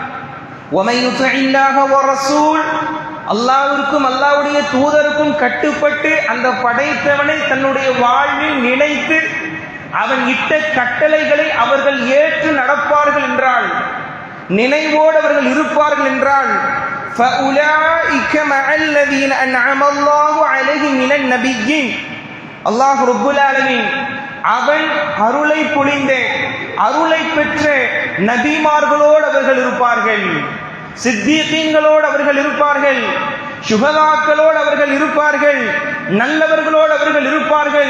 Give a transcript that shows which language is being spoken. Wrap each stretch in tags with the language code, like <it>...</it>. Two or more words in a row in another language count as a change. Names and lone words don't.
<ta>அல்லாஹ்விற்கும் அல்லாஹ்வுடைய தூதருக்கும் கட்டுப்பட்டு அந்த படைத்தவனை தன்னுடைய வாழ்வில் நினைத்து அவன் இட்ட கட்டளைகளை அவர்கள் ஏற்று நடப்பார்கள் என்றால், நினைவோடு அவர்கள் இருப்பார்கள் என்றால்,</ta> <ar>فَأُولَٰئِكَ مَعَ الَّذِينَ أَنْعَمَ اللَّهُ عَلَيْهِمْ مِنَ النَّبِيِّينَ.</ar> <ta>அல்லாஹ்</ta> <ar>رب العالمين</ar> <ta>அவன் அருளை பொழிந்த, அருளை பெற்ற நபிமார்களோடு அவர்கள் இருப்பார்கள், சித்தீகீன்களோடு அவர்கள் இருப்பார்கள், சுஹதாக்களோடு அவர்கள் இருப்பார்கள், நல்லவர்களோடு அவர்கள் இருப்பார்கள்.</ta>